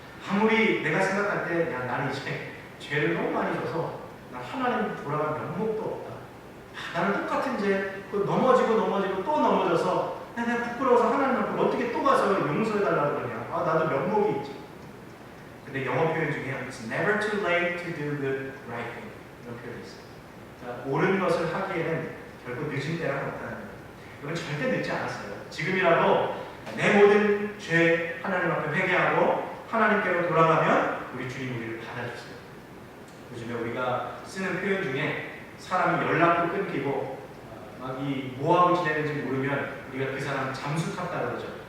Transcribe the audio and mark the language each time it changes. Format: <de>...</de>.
<ko>아무리 내가 생각할 때 야, 나는 이제 죄를 너무 많이 져서 나 하나님 돌아갈 면목도 없다. 나는 똑같은 죄 넘어지고 또 넘어져서 내가 부끄러워서 하나님 앞에 어떻게 또 가서 용서해달라고 그러냐. 나도 면목이 있지. 근데 영어 표현 중에</ko> <en>It's never too late to do the right thing.</en> <ko>이런 표현이 있어요. 자, 옳은 것을 하기에는 결국 늦은 때가 없다는 거예요. 이건 절대 늦지 않았어요. 지금이라도 내 모든 죄 하나님 앞에 회개하고 하나님께로 돌아가면 우리 주님 우리를 받아주세요. 요즘에 우리가 쓰는 표현 중에 사람이 연락도 끊기고 막 이 뭐하고 지내는지 모르면 우리가 그 사람 잠수 탔다 그러죠.</ko>